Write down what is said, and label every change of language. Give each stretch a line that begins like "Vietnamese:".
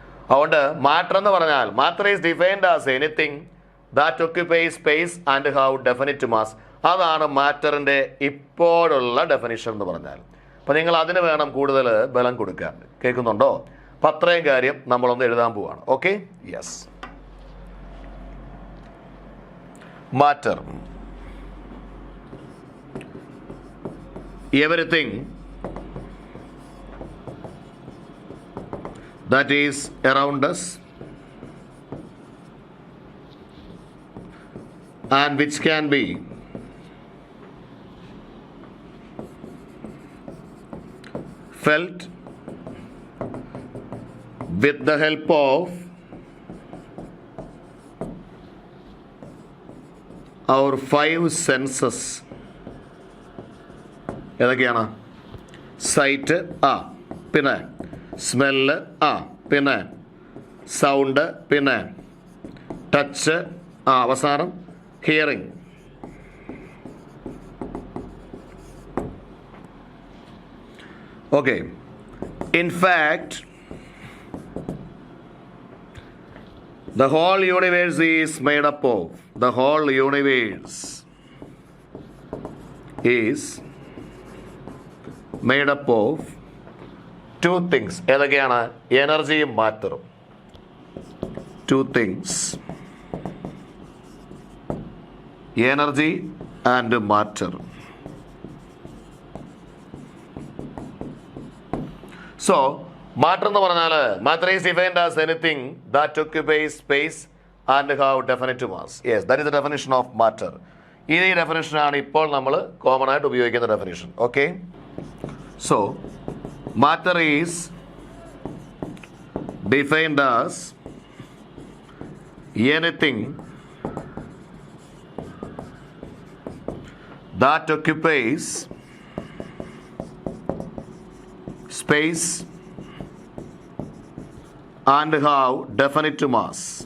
Malayalam: അതുകൊണ്ട് മാറ്റർ എന്ന് പറഞ്ഞാൽ
English: Matter is defined as anything that occupies space and have definite mass.
Malayalam: അതാണ് മാറ്ററിൻ്റെ ഇപ്പോഴുള്ള ഡെഫിനിഷൻ എന്ന് പറഞ്ഞാൽ. അപ്പം നിങ്ങൾ അതിന് വേണം കൂടുതൽ ബലം കൊടുക്കാൻ. കേൾക്കുന്നുണ്ടോ? അപ്പം അത്രയും കാര്യം നമ്മളൊന്ന് എഴുതാൻ പോവാണ്. Okay, yes.
English: Matter, everything that is around us and which can be felt with the help of our 5 senses.
Malayalam: ഏതൊക്കെയാണ്?
English: Sight, പിന്നെ smell, പിന്നെ sound, പിന്നെ ടച്ച്, അവസാനം hearing. Okay, in fact the whole universe is made up of, the whole universe is made up of 2 things.
Malayalam: ഏതൊക്കെയാണ്? എനർജിയും മാറ്ററും.
English: 2 things, energy and matter.
Malayalam: So matter എന്ന് പറഞ്ഞാൽ
English: Matter is defined as anything that occupies space and have definite mass. Yes, that is the definition of matter.
Malayalam: ഈ ഡെഫിനിഷനാണ് ഇപ്പോൾ നമ്മൾ common ആയിട്ട് ഉപയോഗിക്കുന്ന definition.
English: Okay, so matter is defined as anything that occupies space and have definite mass.